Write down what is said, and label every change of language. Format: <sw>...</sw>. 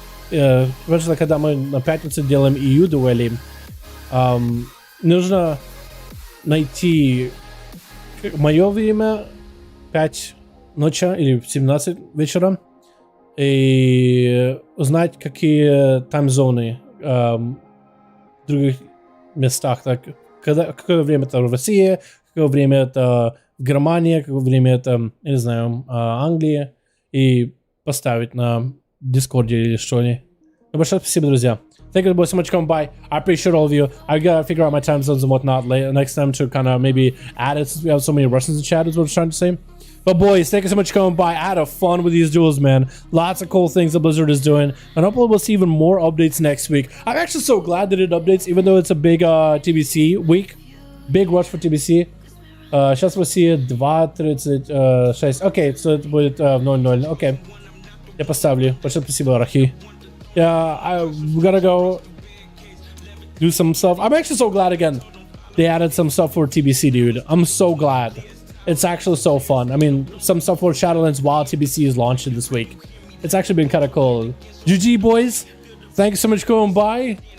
<ru>Когда мы на пятницу делаем EU дуэли, нужно найти мое время 5 ночи или 17 вечера и узнать, какие таймзоны в других местах. Так, какое время это в России, какое время это в Германии, какое время это, я не знаю, Англии, и поставить на Дискорде или что ли. Ну, большое спасибо, друзья.</ru> <en>Thank you so much for coming by. I appreciate all of you. I gotta figure out my time zones and whatnot next time to kind of maybe add it, since we have so many Russians in chat is what I was trying to say. But boys, thank you so much for coming by. I had a fun with these duels, man. Lots of cool things that Blizzard is doing. And hopefully we'll see even more updates next week. I'm actually so glad they did updates, even though it's a big TBC week. Big rush for TBC.</en> <ru>Сейчас мы see 2:36. Окей, so это будет 00. Окей. Я поставлю. Большое спасибо, Рахи.</ru> <en>Yeah, we gotta go do some stuff. I'm actually so glad again they added some stuff for TBC, dude. I'm so glad. It's actually so fun. I mean, some stuff for Shadowlands while TBC is launching this week. It's actually been kind of cool. GG, boys. Thank you so much for going by.</en>